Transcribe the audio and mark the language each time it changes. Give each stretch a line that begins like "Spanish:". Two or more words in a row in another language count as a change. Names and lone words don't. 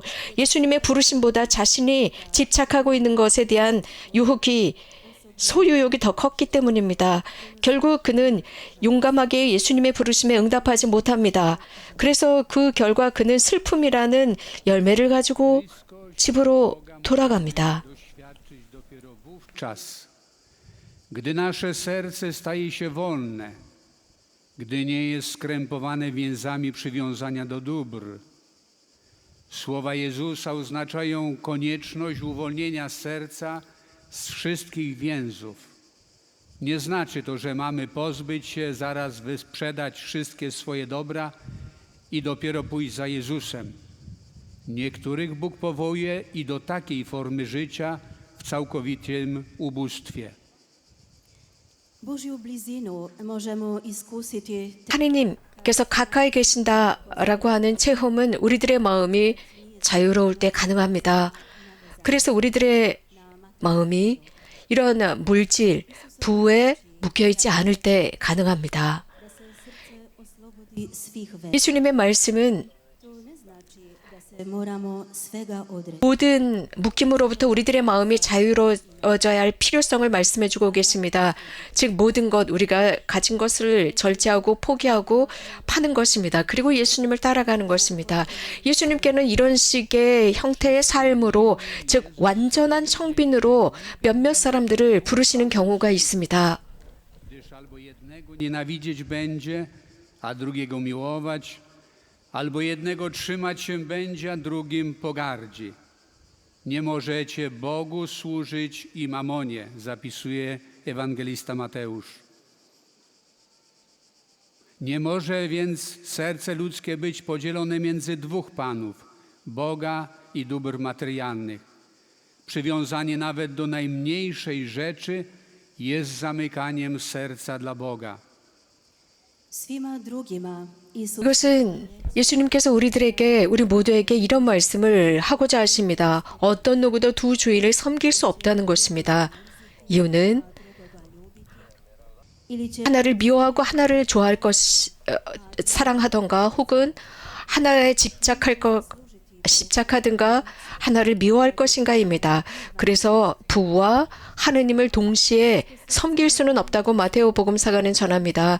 Korean: 예수님의 부르심보다 자신이 집착하고 있는 것에 대한 소유욕이 더 컸기 때문입니다. 결국 그는 용감하게 예수님의 부르심에 응답하지 못합니다. 그래서 그 결과 그는 슬픔이라는 열매를 가지고 집으로 돌아갑니다.
Polish: Doświadczyć dopiero wówczas, gdy nasze serce staje się wolne, gdy nie jest skrępowane więzami przywiązania do dóbr. Słowa Jezusa oznaczają konieczność uwolnienia serca z wszystkich więzów. Nie znaczy to, że mamy pozbyć się, zaraz wysprzedać wszystkie swoje dobra i dopiero pójść za Jezusem. Niektórych Bóg powołuje i do takiej formy życia w całkowitym ubóstwie.
Croatian: Božju blizinu možemo iskusiti
Korean: 하느님께서 가까이 계신다라고 하는 체험은 우리들의 마음이 자유로울 때 가능합니다. 그래서 우리들의 마음이 이런 물질, 부에 묶여있지 않을 때 가능합니다.
Croatian: oslobodi svih veza.
Korean: 예수님의 말씀은
Croatian: To ne znači da se moramo svega odreći.
Korean: 모든 묶임으로부터 우리들의 마음이 자유로워져야 할 필요성을 말씀해주고 계십니다. 즉 모든 것 우리가 가진 것을 절제하고 포기하고 파는 것입니다. 그리고 예수님을 따라가는 것입니다. 예수님께는 이런 식의 형태의 삶으로 즉 완전한 청빈으로 몇몇 사람들을 부르시는 경우가 있습니다.
Polish: Gdyż albo jednego nienawidzieć będzie, a drugiego miłować, albo jednego trzymać się będzie, a drugim pogardzi. Nie możecie Bogu służyć i mamonie, zapisuje ewangelista Mateusz. Nie może więc serce ludzkie być podzielone między dwóch panów, Boga i dóbr materialnych. Przywiązanie nawet do najmniejszej rzeczy jest zamykaniem serca dla Boga.
Croatian: Svima drugima Isus
Korean: 이것은 예수님께서 우리 모두에게 이런 말씀을 하고자 하십니다. 어떤 누구도 두 주인을 섬길 수 없다는 것입니다. 이유는
Croatian: ili će
Korean: 하나를 미워하고 하나를 사랑하던가 혹은 하나에 집착할 것 십착하든가 하나를 미워할 것인가입니다. 그래서 부와 하느님을 동시에 섬길 수는 없다고 마테오 복음사가는 전합니다.